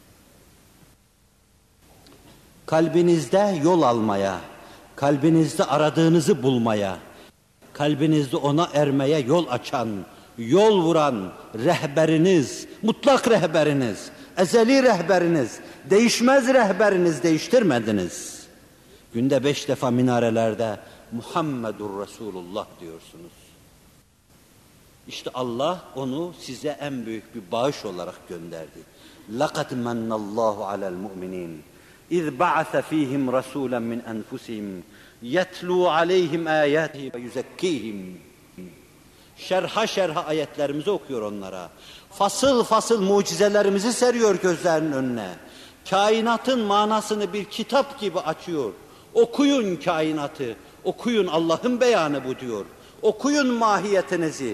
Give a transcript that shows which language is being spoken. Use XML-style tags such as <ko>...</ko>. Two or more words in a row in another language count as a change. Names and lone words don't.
<tr>Kalbinizde yol almaya, kalbinizde aradığınızı bulmaya, kalbinizde ona ermeye yol açan, yol vuran rehberiniz, mutlak rehberiniz, ezeli rehberiniz, değişmez rehberiniz, değiştirmediniz. Günde 5 defa minarelerde</tr> <ar>محمد رسول الله</ar> <tr>diyorsunuz. İşte Allah onu size en büyük bir bağış olarak gönderdi.</tr> <ar>لَقَدْ مَنَّ اللّٰهُ عَلَى الْمُؤْمِنِينَ اِذْ بَعَثَ ف۪يهِمْ رَسُولًا مِنْ أَنْفُسِهِمْ يَتْلُوا عَلَيْهِمْ آيَاتِهِ وَيُزَكِّيهِمْ.</ar> <tr>Şerha şerha ayetlerimizi okuyor onlara. Fasıl fasıl mucizelerimizi seriyor gözlerinin önüne. Kainatın manasını bir kitap gibi açıyor. Okuyun kainatı, okuyun Allah'ın beyanı bu diyor. Okuyun mahiyetinizi.</tr>